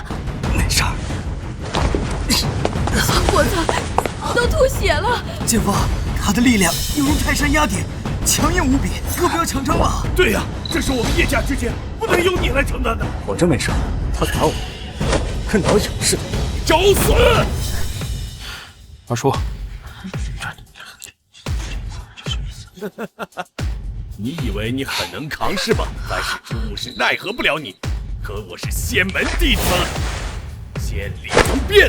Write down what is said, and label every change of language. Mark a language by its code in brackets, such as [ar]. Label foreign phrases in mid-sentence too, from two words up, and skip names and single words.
[zh] 沒事兒。小伙子，都吐血了。姐夫，他的力量猶如泰山壓頂，強硬無比，哥不要強爭了。對呀，這是我們葉家之間，不能由你來承擔的。我真沒事，他打我，跟撓癢似的。找死！二叔，你以為你很能扛是吧？但是之物是奈何不了你。可我是仙門弟子，仙力無邊。